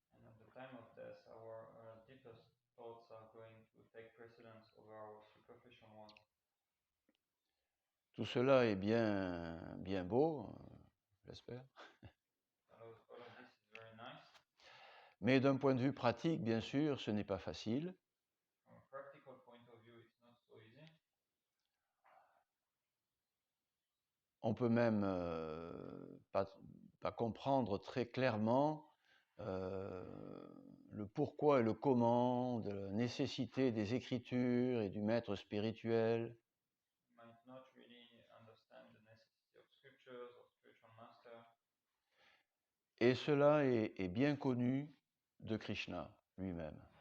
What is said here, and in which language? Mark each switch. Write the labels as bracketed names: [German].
[English] And at the time of death, our deepest thoughts are going to take precedence over our superficial ones. [French] Tout cela est bien beau, j'espère. [English] All of this is very nice. [French] Mais d'un point de vue pratique, bien sûr, ce n'est pas facile. [English] From a practical point of view, it's not so easy. [French] On peut même pas comprendre très clairement le pourquoi et le comment de la nécessité des Écritures et du maître spirituel. [English] You might not really understand the necessity of scriptures or spiritual master. [French] Et cela est bien connu de Krishna lui-même.